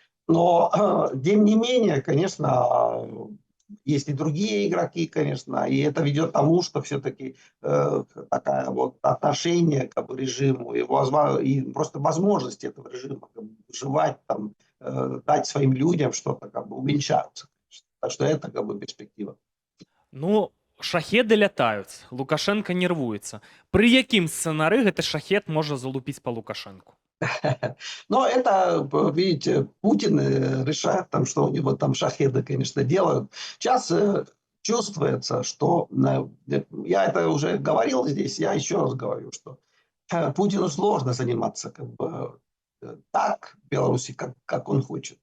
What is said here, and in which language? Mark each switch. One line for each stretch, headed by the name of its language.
Russian: Но, тем не менее, конечно, есть и другие игроки, конечно, и это ведет к тому, что все-таки такое вот отношение к режиму и просто возможности этого режима как бы, выживать, там, дать своим людям что-то как бы уменьшаются. Так что это как бы перспектива.
Belarusian: Ну, шахеды лятаюць, Лукашенко нервуецца. Пры якім сцэнары гэты шахет можа залупіць па Лукашенку?
Russian: Но это, видите, Путин решает, там, что у него там шахеды, конечно, делают. Сейчас чувствуется, что, я это уже говорил здесь, я еще раз говорю, что Путину сложно заниматься как бы, так в Беларуси, как он хочет.